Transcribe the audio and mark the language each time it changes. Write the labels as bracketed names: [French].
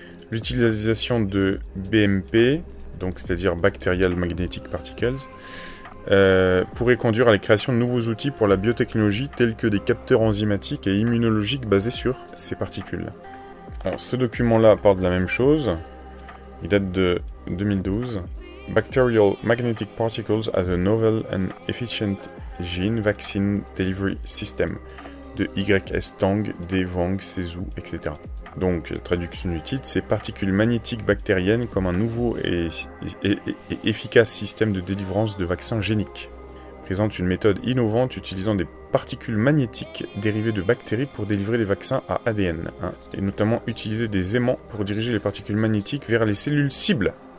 [French] L'utilisation de BMP, donc c'est-à-dire Bacterial Magnetic Particles, pourrait conduire à la création de nouveaux outils pour la biotechnologie tels que des capteurs enzymatiques et immunologiques basés sur ces particules. Alors ce document-là parle de la même chose, il date de 2012. [English] Bacterial Magnetic Particles as a Novel and Efficient Gene Vaccine Delivery System de Y.S. [French] Tang, D. Wang, Sezu, etc. Donc, la traduction du titre, c'est particules magnétiques bactériennes comme un nouveau et efficace système de délivrance de vaccins géniques. Présente une méthode innovante utilisant des particules magnétiques dérivées de bactéries pour délivrer les vaccins à ADN, et notamment utiliser des aimants pour diriger les particules magnétiques vers les cellules cibles.